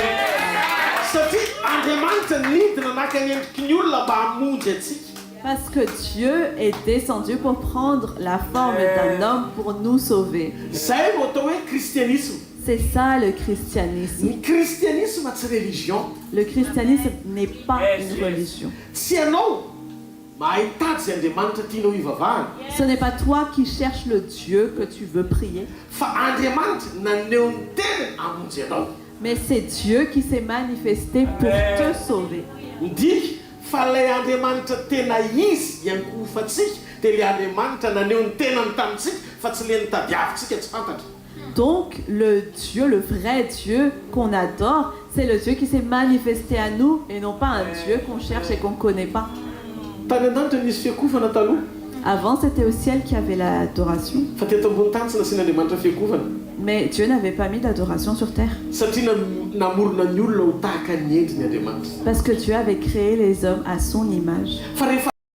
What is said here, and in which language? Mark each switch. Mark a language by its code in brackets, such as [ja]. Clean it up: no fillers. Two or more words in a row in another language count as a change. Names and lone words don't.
[mg] Satria Andriamanitra nidina naka ny endriky ny olona mba hamonjy antsika. [fr] Parce que Dieu est descendu pour prendre la forme d'un homme pour nous sauver. [mg] Zay no atao hoe kristianisme. [fr] C'est ça le christianisme. [mg] Ny kristianisme tsy religion. [fr] Le christianisme n'est pas une religion. [mg] Tsy ianao mahay tady zay Andriamanitra tianao hivavahana. [fr] Ce n'est pas toi qui cherches le Dieu que tu veux prier, [mg] Fa Andriamanitra naneho ny tenany hamonjy anao. [fr] mais c'est Dieu qui s'est manifesté pour te sauver. [mg] Ndiky fa lay Andriamanitra tena izy iankofatsika dia ilay Andriamanitra naneho ny tenany tamintsika fa tsy le nitadiavintsika tsy fantatra. [fr] Donc, le Dieu, le vrai Dieu qu'on adore, c'est le Dieu qui s'est manifesté à nous et non pas un Dieu qu'on cherche et qu'on ne connaît pas. [mg] Tany an-danitra nisy fiakovana taloha. [fr] Avant, c'était au ciel qu'il y avait l'adoration. [mg] Fa teto ambony tany tsy nasian'Andriamanitra fiakovana. [fr] Mais Dieu n'avait pas mis d'adoration sur terre. [mg] Satria namorona ny olona ho tahaka ny endriny Andriamanitra. [fr] Parce que Dieu avait créé les hommes à son image. [mg] Fa rehefa